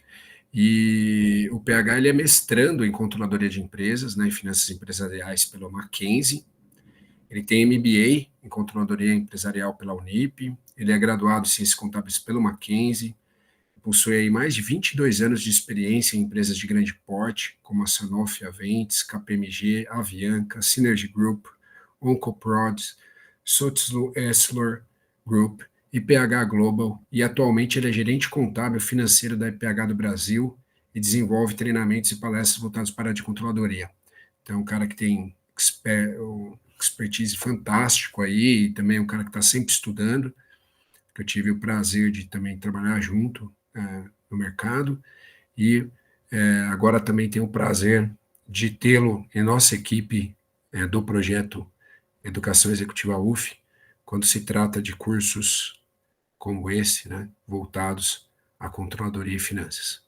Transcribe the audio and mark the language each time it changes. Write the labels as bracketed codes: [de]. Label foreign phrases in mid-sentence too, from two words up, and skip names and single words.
[pt] E o PH ele é mestrando em controladoria de empresas, né, em finanças empresariais pelo Mackenzie. Ele tem MBA em Controladoria Empresarial pela Unip, ele é graduado em Ciências Contábeis pelo Mackenzie, possui aí mais de 22 anos de experiência em empresas de grande porte, como a Sanofi, Aventis, KPMG, Avianca, Synergy Group, Oncoprod, Sotzlo Essilor Group, IPH Global, e atualmente ele é gerente contábil financeiro da IPH do Brasil e desenvolve treinamentos e palestras voltados para a de controladoria. Então, um cara que tem expertise fantástico aí, e também um cara que está sempre estudando, que eu tive o prazer de também trabalhar junto no mercado, e agora também tenho o prazer de tê-lo em nossa equipe do projeto Educação Executiva UF, quando se trata de cursos como esse, né, voltados à controladoria e finanças.